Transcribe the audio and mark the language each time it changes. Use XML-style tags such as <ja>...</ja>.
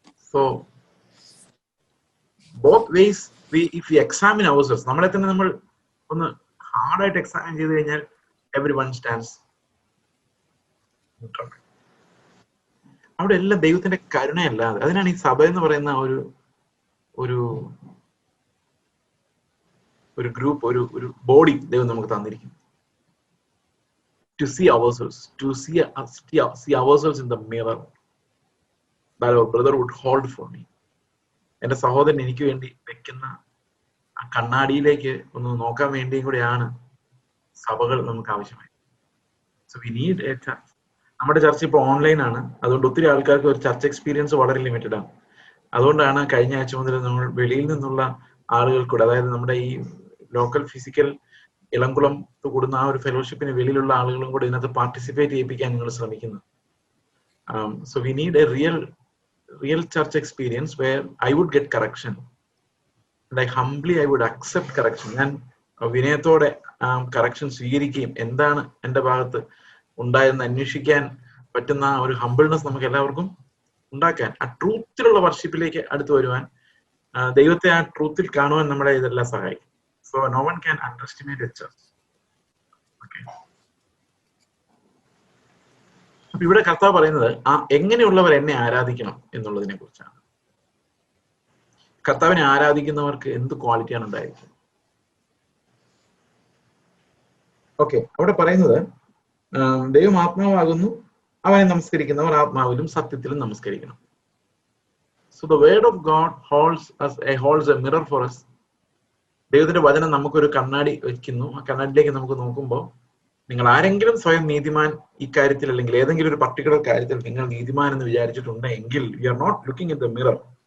<en>so both ways if you examine ourselves,</en> <ml>നമ്മളെ തന്നെ നമ്മൾ ഒന്ന് ഹാർഡായിട്ട് എക്സാമിൻ ചെയ്ത് കഴിഞ്ഞാൽ</ml> <en>Every one stands.</en> <ml>അവിടെ എല്ലാം ദൈവത്തിന്റെ കരുണയല്ലാതെ, അതിനാണ് ഈ സഭ എന്ന് പറയുന്ന ഒരു ഗ്രൂപ്പ്, ഒരു ബോഡി ദൈവം നമുക്ക് തന്നിരിക്കുന്നു.</ml> <en>To see ourselves, to see ourselves in the mirror that our brother would hold for me.</en> <ml>എന്റെ സഹോദരൻ എനിക്ക് വേണ്ടി വെക്കുന്ന ആ കണ്ണാടിയിലേക്ക് ഒന്ന് നോക്കാൻ വേണ്ടിയും കൂടെയാണ് സഭകൾ നമുക്ക് ആവശ്യമായി.</ml> <en>So we need a church.</en> <ml>നമ്മുടെ ചർച്ച ഇപ്പോൾ ഓൺലൈൻ ആണ്, അതുകൊണ്ട് ഒത്തിരി ആൾക്കാർക്ക് ഒരു ചർച്ച് എക്സ്പീരിയൻസ് വളരെ ലിമിറ്റഡ് ആണ്. അതുകൊണ്ടാണ് കഴിഞ്ഞ ആഴ്ച മുതൽ നമ്മൾ വെളിയിൽ നിന്നുള്ള ആളുകൾ കൂടെ, അതായത് നമ്മുടെ ഈ ലോക്കൽ ഫിസിക്കൽ ഇളംകുളം കൂടുന്ന ആ ഒരു ഫെലോഷിപ്പിന് വെളിയിലുള്ള ആളുകളും കൂടെ ഇതിനകത്ത് പാർട്ടിസിപ്പേറ്റ് ചെയ്യിപ്പിക്കാൻ നിങ്ങൾ ശ്രമിക്കുന്നു.</ml> <en>So we need a real church experience where I would get correction and I would accept correction.</en> <ml>ഞാൻ വിനയത്തോടെ കറക്ഷൻ സ്വീകരിക്കുകയും എന്താണ് എൻ്റെ ഭാഗത്ത് ഉണ്ടായെന്ന് അന്വേഷിക്കാൻ പറ്റുന്ന ഒരു ഹംബിൾനെസ് നമുക്ക് എല്ലാവർക്കും ഉണ്ടാക്കാൻ, ആ ട്രൂത്തിലുള്ള വർഷിപ്പിലേക്ക് അടുത്ത് വരുവാൻ, ദൈവത്തെ ആ ട്രൂത്തിൽ കാണുവാൻ നമ്മളെ ഇതെല്ലാം സഹായിക്കും.</ml> <en>So no one can underestimate a church. Okay.</en> <ml>അപ്പൊ ഇവിടെ കർത്താവ് പറയുന്നത് എങ്ങനെയുള്ളവർ എന്നെ ആരാധിക്കണം എന്നുള്ളതിനെ കുറിച്ചാണ്. കർത്താവിനെ ആരാധിക്കുന്നവർക്ക് എന്ത് ക്വാളിറ്റിയാണ് ഉണ്ടായിരിക്കുന്നത്? ഓക്കെ, അവിടെ പറയുന്നത് ദൈവം ആത്മാവാകുന്നു, അവനെ നമസ്കരിക്കുന്നവർ ആത്മാവിലും സത്യത്തിലും നമസ്കരിക്കണം.</ml> <en>So the word of God holds a mirror for us.</en> <ml>ദൈവത്തിന്റെ വചനം നമുക്കൊരു കണ്ണാടി വയ്ക്കുന്നു. ആ കണ്ണാടിയിലേക്ക് നമുക്ക് നോക്കുമ്പോൾ, നിങ്ങൾ ആരെങ്കിലും സ്വയം നീതിമാൻ ഇക്കാര്യത്തിൽ അല്ലെങ്കിൽ ഏതെങ്കിലും ഒരു പർട്ടിക്കുലർ കാര്യത്തിൽ നിങ്ങൾ നീതിമാൻ എന്ന് വിചാരിച്ചിട്ടുണ്ടെങ്കിൽ</ml> <en>You are not looking in the mirror.</en>